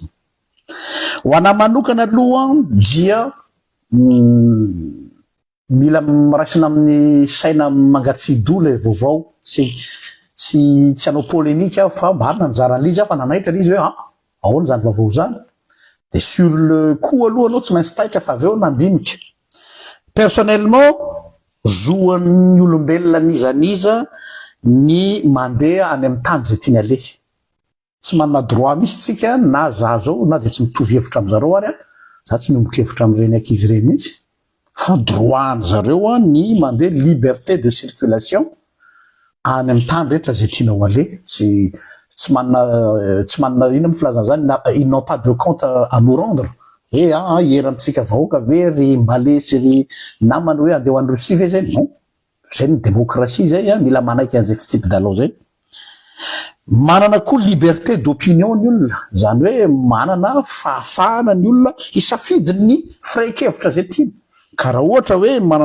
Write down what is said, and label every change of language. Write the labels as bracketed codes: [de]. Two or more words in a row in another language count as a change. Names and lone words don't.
[mg] Ho ana manokana aloha dia mila miraisina amin'ny saina mangatsidola vaovao tsy hanao polémique fa marina nizaran'ilay izy fa nanaitra izy hoe ahoana zany vaovao zany de [fr] sur le coup [mg] aloha anao tsy maintsy taitra fa aveo nandinika. Personnellement zoan'ny olombelona nizaniza ny mandeha any amin'ny tany zay tiany aleha. Tsy manana droit misy tsika na za zao na de tsy mitovy hevitra am'zareo ary za tsy miomboko hevitra amin'ireny ankizy ireny mihitsy fa droit an zareo ny mandeha [fr] liberté de circulation [mg] any amin'ny tany rehetra zay tianao aleha tsy manana ino filazana zany [fr] ils n'ont pas de compte à nous rendre [mg] hoe hiera amitsika vahoaka ve ry mbale sy ry namany hoe andeha ho an'ny Russie ve zay non zay ny démocratie zay mila manaiky an'izay fitsipy-dalao zay. Manana koa [fr] liberté d'opinion [mg] ny olona zany hoe manana fahafahana ny olona isafidiny ny firaikevitra zay tiany ka raha ohatra hoe manana